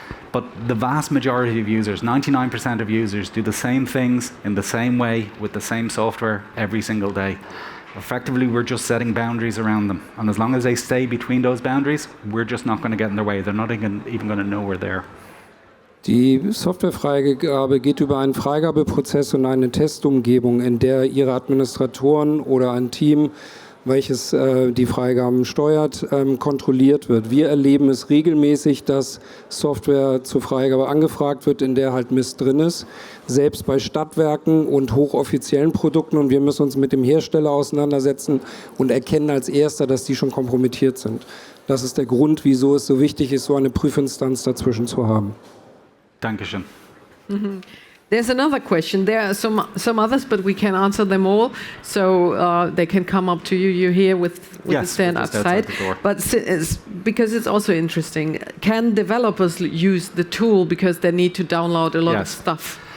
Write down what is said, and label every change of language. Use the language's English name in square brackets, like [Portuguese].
[English] But the vast majority of users, 99% of users, do the same things in the same way with the same software every single day. Effectively, we're just setting boundaries around them. And as long as they stay between those boundaries, we're just not going to get in their way. They're not even going to know we're there. [German] Die Softwarefreigabe geht über einen Freigabeprozess und eine Testumgebung, in der Ihre Administratoren oder ein Team, welches die Freigaben steuert, kontrolliert wird. Wir erleben es regelmäßig, dass Software zur Freigabe angefragt wird, in der halt Mist drin ist, selbst bei Stadtwerken und hochoffiziellen Produkten, und wir müssen uns mit dem Hersteller auseinandersetzen und erkennen als Erster, dass die schon kompromittiert sind. Das ist der Grund, wieso es so wichtig ist, so eine Prüfinstanz dazwischen zu haben. Dankeschön. Mm-hmm. [English] There's another question. There are some others, but we can answer them all. So they can come up to you. You're here with the stand outside. But because it's also interesting, can developers use the tool because they need to download a lot of stuff?